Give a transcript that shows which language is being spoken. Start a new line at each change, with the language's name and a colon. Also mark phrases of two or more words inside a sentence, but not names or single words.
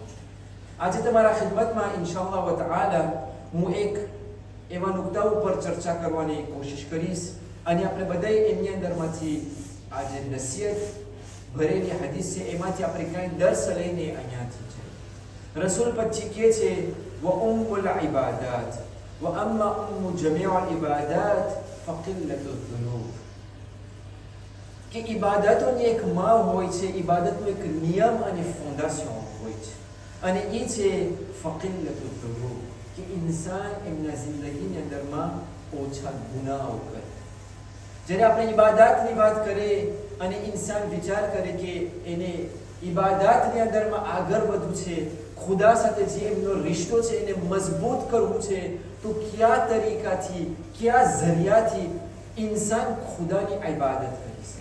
Gujarati: આજે તમારા ખિદમતમાં
Arabic: إن شاء الله تعالى
Gujarati: હું એક એવા નુક્તા ઉપર ચર્ચા કરવાની કોશિશ કરીશ અને આપણે બધાય એની અંદરમાંથી આજે નસીહત ભરેલી હદીસ છે એમાંથી આપણે કંઈ દર્શ લઈને અહીંયાથી છે. રસૂલ પછી કહે છે
Arabic: وأم العبادات وأما أم جميع العبادات فقلة الذنوب.
Gujarati: કે ઇબાદતોની એક માં હોય છે, ઇબાદતનો એક નિયમ અને ફાઉન્ડેશન હોય છે અને એ છે
Arabic: فقلة الذنوب
Gujarati: કે ઇન્સાન એમના જિંદગીની અંદરમાં ઓછા ગુનાઓ કરે. જ્યારે આપણે ઇબાદતની વાત કરીએ અને ઇન્સાન વિચાર કરે કે એને ઇબાદતની અંદરમાં આગળ વધવું છે, ખુદા સાથે જે એમનો રિશ્તો છે એને મજબૂત કરવું છે, તો કયા તરીકાથી કયા ઝરિયાથી ઇન્સાન ખુદાની ઇબાદત કરી શકે.